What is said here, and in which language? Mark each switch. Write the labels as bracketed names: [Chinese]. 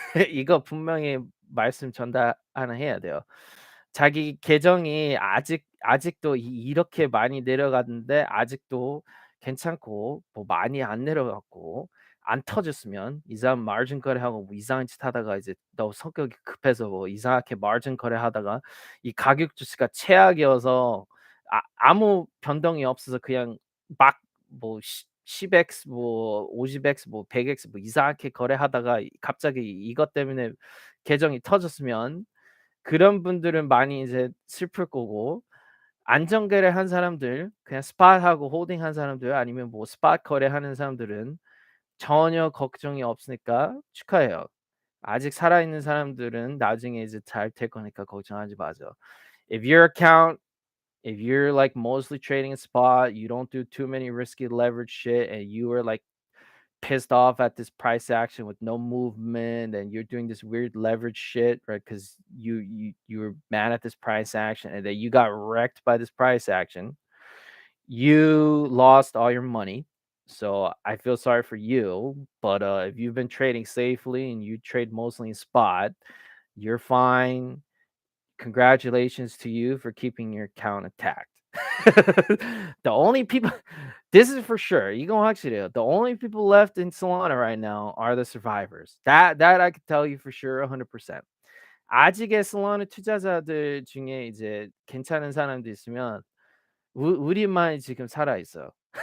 [Korean] 이거 분명히 말씀 전달 하나 해야 돼요. 자기 계정이 아직도 이렇게 많이 내려갔는데 아직도 괜찮고 뭐 많이 안 내려갔고 안 터졌으면 이 사람 마진 거래하고 뭐 이상한 짓 하다가 이제 너 성격이 급해서 뭐 이상하게 마진 거래하다가 이 가격 주스가 최악이어서 아무 변동이 없어서 그냥 막 뭐 10x 뭐 50x 뭐 100x 뭐 이상하게 거래하다가 갑자기 이것 때문에 계정이 터졌으면 그런 분들은 많이 이제 슬플 거고 안정 거래한 사람들 그냥 스팟하고 홀딩한 사람들 아니면 뭐 스팟 거래하는 사람들은 전혀 걱정이 없으니까 축하해요. 아직 살아있는 사람들은 나중에 이제 잘 될 거니까 걱정하지 마세요. [English] If your account if you're like mostly trading spot, you don't do too many risky leverage shit, and you are like pissed off at this price action with no movement, and you're doing this weird leverage shit, right? Because you were mad at this price action, and then you got wrecked by this price action. You lost all your money. So I feel sorry for you. But if you've been trading safely and you trade mostly in spot, you're fine. Congratulations to you for keeping your account intact. The only people, this is for sure. You gonna actually do. The only people left in Solana right now are the survivors. That I can tell you for sure, 100%. [Korean] 아직의 솔라나 투자자들 중에 이제 괜찮은 사람도 있으면 우리만 지금 살아 있어.